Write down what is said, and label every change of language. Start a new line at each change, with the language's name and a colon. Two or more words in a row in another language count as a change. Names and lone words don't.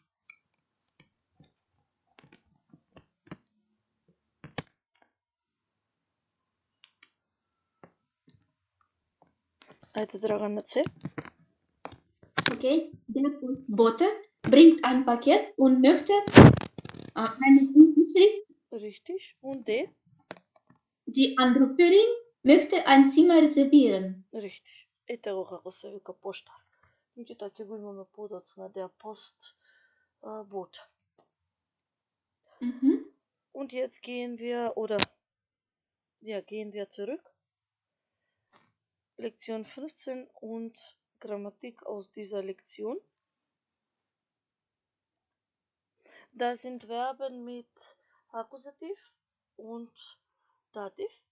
Macedonian: Ajde, Dragana C.
German: Okay, der Postbote bringt ein Paket und möchte eine Unterschrift. Richtig. Und D? Die Anruferin möchte ein Zimmer reservieren. Richtig.
Macedonian: Ете го како се вика поштар. Меѓутоа ќе го имаме подоцна
German: der Postbote. Und jetzt gehen wir zurück. Lektion 15 und Grammatik aus dieser Lektion. Da sind Verben mit Akkusativ und Dativ.